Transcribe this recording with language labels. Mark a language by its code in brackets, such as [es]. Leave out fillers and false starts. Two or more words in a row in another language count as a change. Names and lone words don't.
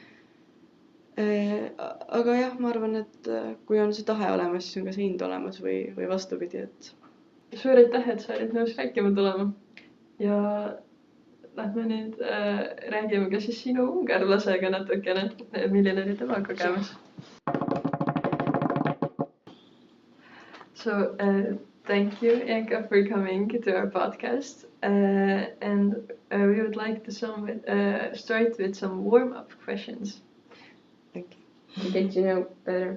[et] Aga jah, ma arvan, et kui on see tahe olemas, siis on ka see hind olemas või vastupidi, et suur aitäh, et sa olid nõus rääkima tulema ja lähme nüüd räägime ka siis sinu ungarlasega natukene, milline oli tema kogemus. [en] So thank you, Janka, for coming to our podcast and we would like to start with some warm-up questions. okay. get to know better.